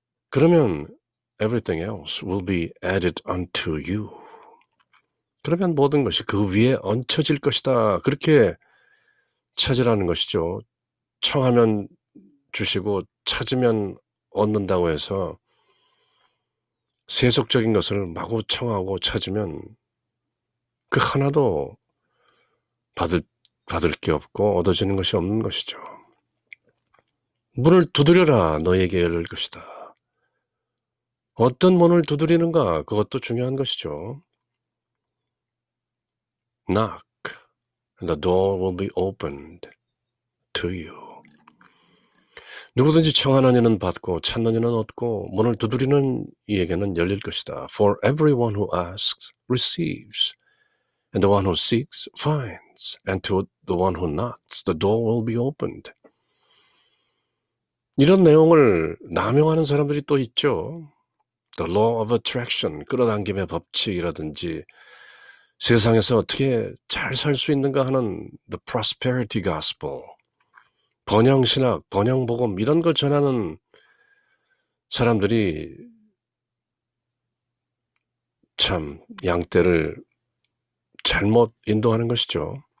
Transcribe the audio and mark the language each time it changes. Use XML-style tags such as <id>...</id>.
<ko>그러면</ko> <en>everything else will be added unto you.</en> <ko>그러면 모든 것이 그 위에 얹혀질 것이다. 그렇게 찾으라는 것이죠. 청하면 주시고 찾으면 얻는다고 해서 세속적인 것을 마구 청하고 찾으면 그 하나도 받을 게 없고 얻어지는 것이 없는 것이죠. 문을 두드려라, 너에게 열릴 것이다. 어떤 문을 두드리는가, 그것도 중요한 것이죠.</ko> <en>Knock, and the door will be opened to you.</en> <ko>누구든지 청하는 이는 받고 찾는 이는 얻고 문을 두드리는 이에게는 열릴 것이다.</ko> <en>For everyone who asks receives, and the one who seeks finds, and to the one who knocks the door will be opened.</en> <ko>이런 내용을 남용하는 사람들이 또 있죠.</ko> <en>The law of attraction,</en> <ko>끌어당김의 법칙이라든지 세상에서 어떻게 잘 살 수 있는가 하는</ko> <en>the prosperity gospel,</en> <ko>번영신학, 번영복음 이런 걸 전하는 사람들이 참 양떼를 잘못 인도하는 것이죠.</ko>